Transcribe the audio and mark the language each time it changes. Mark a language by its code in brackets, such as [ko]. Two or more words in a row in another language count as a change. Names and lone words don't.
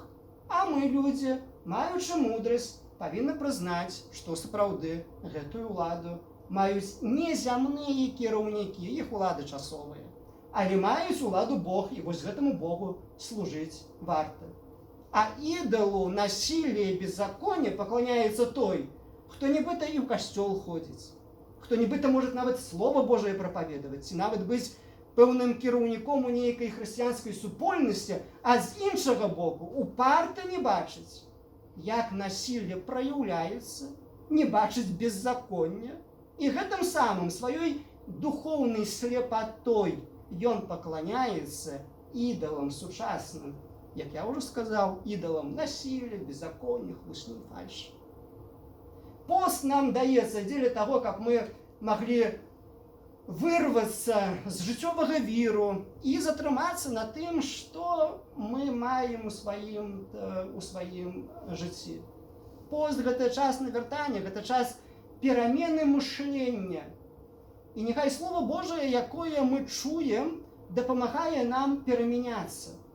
[be] А мы, людзі, маючы мудрасць, павінны прызнаць, што сапраўды гэтую ўладу маюць не зямныя кіраўнікі, іх улады часовыя, але маюць уладу Бог, і вось гэтаму Богу служыць варта. [ru] А ідалу насилия и беззакония поклоняется той, кто нібыта и в костел ходит, кто нібыта [be] может нават [ru] Слово Божие проповедовать, [be] и нават быть пэўным кіраўніком у нейкай хрысціянскай супольнасці, а з іншага боку упарта не бачыць, як [ru] насилие проявляется, [be] не бачыць беззаконня, и гэтым самым сваёй [ru] духовной слепотой [be] ён [ru] поклоняется идолам [be] сучасным, як я [ru] уже сказал, идолам насилия, беззакония, [be] хлусни, фальши. [ru] Пост нам дается для того, как мы могли вырваться [be] з жыццёвага віру і затрымацца на тым, што мы маем у сваім жыцці. Пост — гэта час навяртання, гэта час перамены мышлення. І няхай [ru] Слово Божие, [be] якое мы чуем, дапамагае нам перамяняцца.